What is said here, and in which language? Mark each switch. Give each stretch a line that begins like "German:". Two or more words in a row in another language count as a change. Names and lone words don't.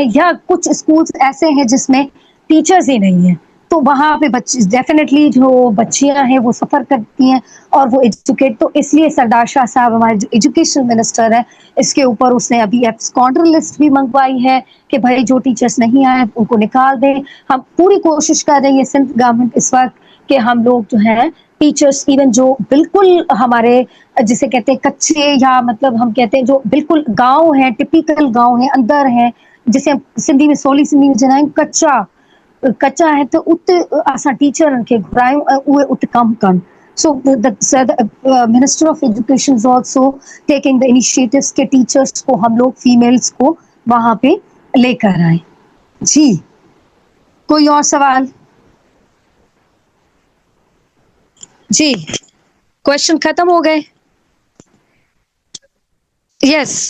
Urdu: یا کچھ اسکولز ایسے ہیں جس میں ٹیچرز ہی نہیں ہیں، تو وہاں پہ بچے ڈیفینیٹلی جو بچیاں ہیں وہ سفر کرتی ہیں اور وہ ایجوکیٹ، تو اس لیے سردار شاہ صاحب ہمارے جو
English: education minister
Urdu: ہیں، اس کے اوپر اس نے ابھی
English: absconder list
Urdu: بھی منگوائی ہے کہ بھئی جو ٹیچرز نہیں آئے ان کو نکال دیں. ہم پوری کوشش کر رہی ہے سندھ گورنمنٹ اس وقت کہ ہم لوگ جو ہیں ٹیچرز ایون جو بالکل ہمارے جسے کہتے ہیں کچے یا مطلب ہم کہتے ہیں جو بالکل گاؤں ہے، ٹپیکل گاؤں ہے، اندر ہے، جسے ہم سندھی میں
Sindhi: سولي سنڌي ۾ چوندا ڪچو ڪچو آهي، ته اتي اسان ٽيچرن کي گهرايون ۽ اهي اتي ڪم ڪن.
English: So the Minister of Education is also taking the initiatives
Urdu: کہ ٹیچرز کو ہم لوگ فیمیلز کو وہاں پہ لے کر آئے. جی، کوئی اور سوال؟ جی، کوئسچن ختم ہو گئے?
English: यस।